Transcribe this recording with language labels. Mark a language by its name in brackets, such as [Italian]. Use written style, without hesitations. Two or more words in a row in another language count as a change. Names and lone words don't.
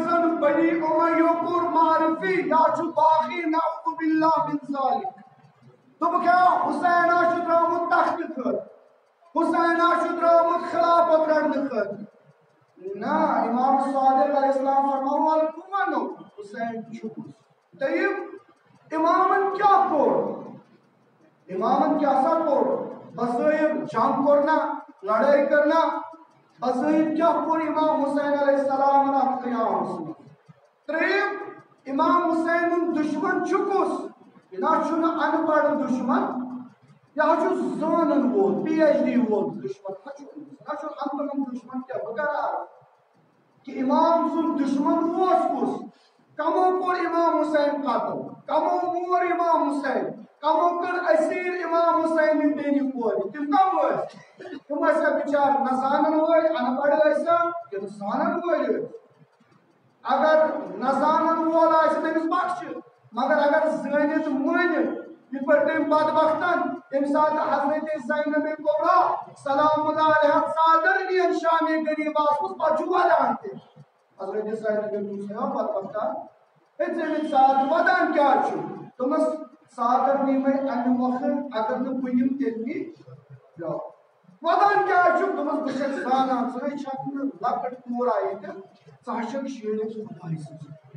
[Kashmiri] زن بنی امیہ کوٚر معرفی یا چھُ باقی [Arabic] نعوذ باللہ من ذالک [Kashmiri] دوٚپُکھ کیٛاہ حسینہ چھُ درٛامُت تختہٕ خٲطرٕ حسینہ چھُ درٛامُت خلافت رٹنہٕ خٲطرٕ نہ امام صادق علیہ السلام فرماوُن وَلہٕ بہٕ وَنو حسین چھُ کُس دوٚیِم امامن کیٛاہ کوٚر امامن کیٛاہ سا کوٚر بظٲہر جنگ کوٚر نا لڑٲے کٔر نا بظٲہر کیٛاہ کوٚر امام حسین علیہ السلام اتھ قیامس منٛز ترٛیٚیِم امام حسینُن دُشمن چھُ کُس یہِ نہ چھُنہٕ ان پڑھ دُشمن یہِ حظ چھُ زانن وول پی ایچ ڈی وول دُشمن نہ چھُ ان پڑھ دُشمن کیٛاہ بہٕ کرٕ عرض کہ امام سُنٛد دُشمن اوس کُس کمو کوٚر امام حسین قتل کمو مور امام حسین کمو کٔر اسیٖر امام حسینہِ بیٚنہِ کورِ تِم کم ٲسۍ تِم ٲسیا بِچار نہ زانن وٲلۍ ان پڑھ ٲسیا کِنہٕ زانن وٲلۍ ٲسۍ اگر نہ زانن وول آسہِ تٔمِس بخشہِ مگر اگر زٲنِتھ مٲنِتھ یِتھ پٲٹھۍ تٔمۍ بدبختن تَمہِ ساتہٕ حضرت زینب کبرا سلام اللہ علیہ ژادر نِیَن شامِ غریٖبس منٛز پتہٕ چھُ ودان تہِ حضرت زینب دوٚپُس ہے بدبختہ ہے ژےٚ ژادر ودان کیٛاہ چھُ دوٚپمس ژادر نی مےٚ امہِ مۄکھٕ اگر نہٕ بہٕ یِم تیٚلہِ نی بیٛاکھ ودان کیٛاہ چھُکھ دوٚپمس بہٕ چھَس زانان ژٕ ہے چھکھ نہٕ لۄکٕٹ کوٗر ییٚتہِ ژٕ حظ چھکھ شیٖرِتھ خۄداے سٕنٛز